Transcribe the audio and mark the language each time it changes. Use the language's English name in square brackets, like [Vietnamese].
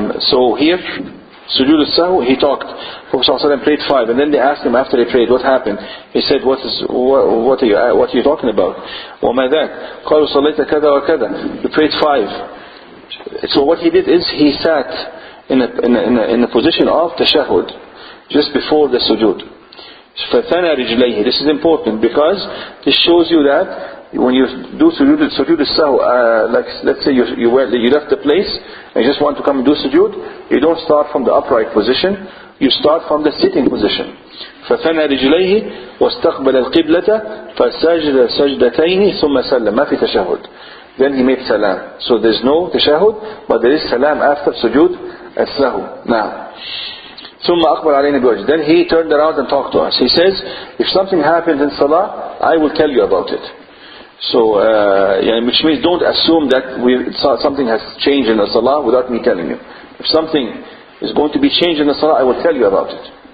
[English] So here, sujood al-sahw, he talked. Prophet ﷺ prayed 5, and then they asked him after he prayed, what happened? He said, what are you talking about? [Arabic] وَمَا ذَاكَ؟ قالوا: صليت كذا وكذا. [English] You prayed 5. So what he did is he sat in a position of tashahhud just before the sujood. [Arabic] فَثَنَى رِجْلَيْهِ. [English] This is important because this shows you that when you do sujood al-sahw, like let's say you left the place and you just want to come and do sujood, you don't start from the upright position, you start from the sitting position. [Arabic] فثنى رجليه واستقبل القبلة فسجد سجدتين ثم سلم. ما في تشهد. [English] Then he made salam. So there's no tashahud, but there is salam after sujood as-sahw. [Arabic] Now, ثم أقبل علينا بوجه. [English] Then he turned around and talked to us. He says, if something happens in salah, I will tell you about it. So, which means don't assume that something has changed in the salah without me telling you. If something is going to be changed in the salah, I will tell you about it.